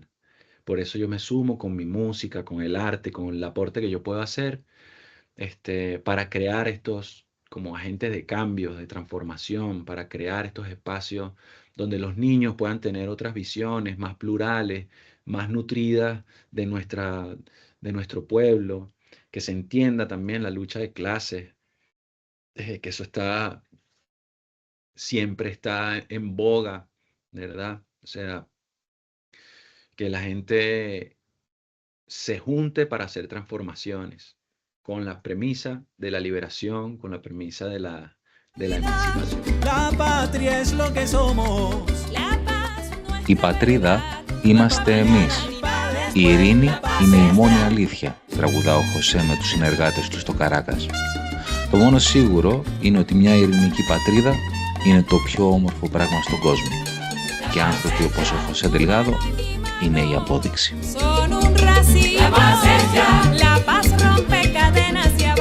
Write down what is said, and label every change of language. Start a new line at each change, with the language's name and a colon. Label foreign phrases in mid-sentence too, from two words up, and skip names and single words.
Spanish: Por eso yo me sumo con mi música, con el arte, con el aporte que yo puedo hacer, para crear estos como agentes de cambio, de transformación, para crear estos espacios donde los niños puedan tener otras visiones más plurales, más nutridas de nuestro pueblo, que se entienda también la lucha de clases, que eso siempre está en boga, ¿verdad? O sea, que la gente se junte para hacer transformaciones, con la premisa de la liberación, con la premisa de la emancipación. La patria es lo que somos.
Greek: Η πατρίδα είμαστε εμείς. Η ειρήνη είναι η μόνη αλήθεια, τραγουδά ο Χωσέ με τους συνεργάτες του στο Καράκας. Το μόνο σίγουρο είναι ότι μια ειρηνική πατρίδα είναι το πιο όμορφο πράγμα στον κόσμο. Και άνθρωποι όπως ο Χωσέ Ντελγάδο είναι η απόδειξη.
Spanish: La paz rompe cadenas.